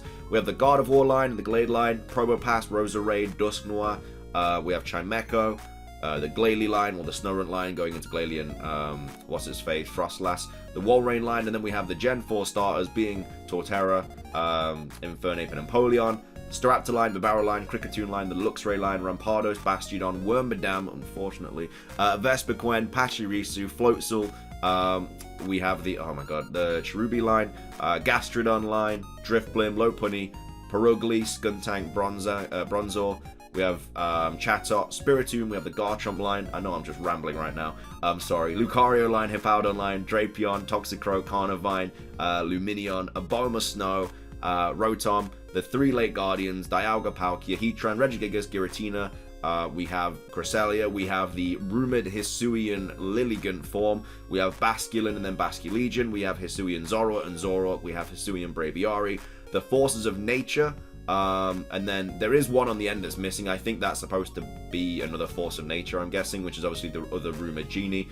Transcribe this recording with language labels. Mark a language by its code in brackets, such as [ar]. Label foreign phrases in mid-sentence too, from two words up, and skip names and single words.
[en] We have the Gardevoir line, the Glade line, Probopass, Roserade, Dusknoir. We have Chimecho, the Glalie line, or the Snorunt line going into Glalie and what's his face, Frostlass, the Walrein line, and then we have the Gen 4 starters being Torterra, Infernape, and Empoleon. Staraptor line, Vivaro line, Kricketune line, the Luxray line, Rampardos, Bastiodon, Wormadam, unfortunately, Vespiquen, Pachirisu, Floatzel. We have the, oh my god, the Cherubi line, Gastrodon line, Drifblim, Lopunny, Perugly, Skuntank, Bronzor. We have Chatot, Spiritomb, we have the Garchomp line. I know I'm just rambling right now. I'm sorry. Lucario line, Hippowdon line, Drapion, Toxicroak, Carnivine, Luminion, Abomasnow, Rotom, the 3 Lake Guardians, Dialga, Palkia, Heatran, Regigigas, Giratina. We have Cresselia, we have the rumored Hisuian Lilligant form, we have Basculin and then Basculegion, we have Hisuian Zorot and Zorok, we have Hisuian Braviary, the Forces of Nature, and then there is one on the end that's missing. I think that's supposed to be another Force of Nature, I'm guessing, which is obviously the other rumored Genie.